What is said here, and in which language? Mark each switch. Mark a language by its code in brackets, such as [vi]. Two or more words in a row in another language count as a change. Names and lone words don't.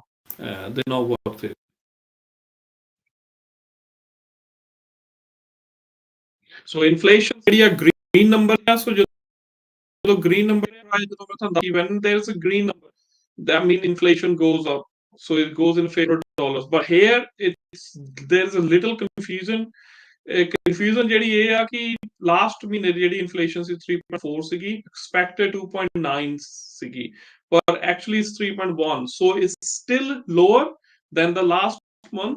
[en] They're not worth it. So inflation [pa] ਜਿਹੜੀ ਆ [en] green number ਆ, so ਜਦੋਂ green number [pa] ਆਏ, ਜਦੋਂ ਮੈਂ ਤੁਹਾਨੂੰ ਦੱਸੀ, [en] when there's a green number, that means inflation goes up. So it goes in favor of dollars. But here there's a little confusion. [pa] Confusion ਜਿਹੜੀ ਇਹ ਆ ਕਿ ਲਾਸਟ ਮਹੀਨੇ ਦੀ ਜਿਹੜੀ ਇਨਫਲੇਸ਼ਨ ਸੀ 3.4 ਸੀਗੀ, [en] expected 2.9 ਸੀਗੀ, but actually it's 3.1. So it's still lower than the last month.